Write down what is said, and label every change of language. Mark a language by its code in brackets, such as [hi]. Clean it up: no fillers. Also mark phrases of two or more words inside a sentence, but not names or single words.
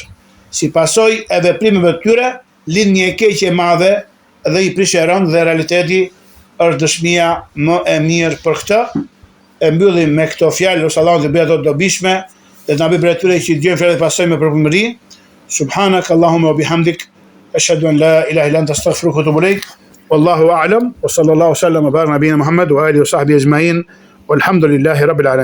[sq] Si pasojë e veprimeve të tyre, lind një keqje e madhe dhe i prish rënd, dhe realiteti është dëshmia më e mirë për këtë. E mbyllim me këto fjalë, ose Allahu të bëjë ato dobishme, dhe të na bëjë për atyre që dëgjojnë fjalët e pasojmë me përputhëri. [ar] سبحانك اللهم وبحمدك أشهد أن لا إله إلا أنت أستغفرك وأتوب إليك. والله أعلم وصلى الله سلم وبارك نبينا محمد وآله وصحبه أجمعين. والحمد لله رب العالمين.